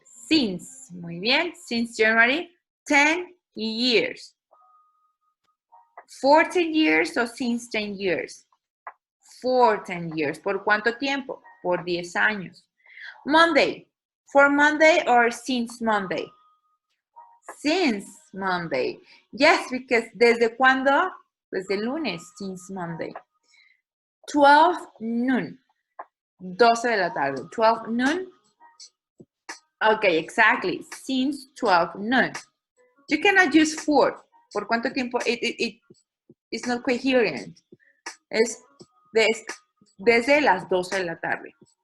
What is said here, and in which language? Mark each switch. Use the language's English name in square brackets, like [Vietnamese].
[English] Since, [Spanish] muy bien, [English] since January, 10 years. For 10 years or since 10 years? For 10 years. [Spanish] ¿Por cuánto tiempo? Por 10 años. Monday. [English] For Monday or since Monday? Since Monday. Yes, because [Spanish] ¿desde cuándo? Desde el lunes, [English] since Monday. 12 noon. [Spanish] 12 de la tarde. [English] 12 noon. Okay, exactly. Since 12 noon. You cannot use for. [Spanish] ¿Por cuánto tiempo? [English] It's not coherent. [Spanish] Es desde las 12 de la tarde.